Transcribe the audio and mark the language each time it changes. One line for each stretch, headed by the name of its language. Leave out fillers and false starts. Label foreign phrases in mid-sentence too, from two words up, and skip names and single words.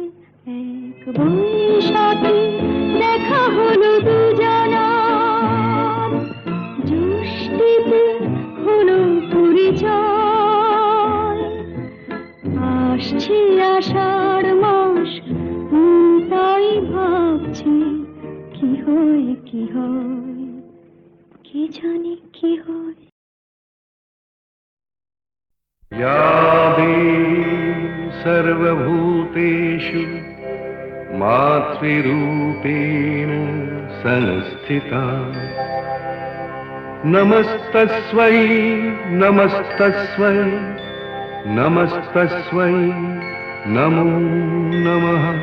Bangla: এক বৈশাখী দেখা হলো দুজনার, জ্যৈষ্ঠীতে হলো পরিচয়। আসছে আষাঢ় মাস, তাই ভাবছি কি হয় কি হয়, কি জানি কি হয়।
Sanskrit: या देवी सर्वभूतेषु मातृरूपेण संस्थिता, नमस्तस्यै नमस्तस्यै नमस्तस्यै नमो नमः।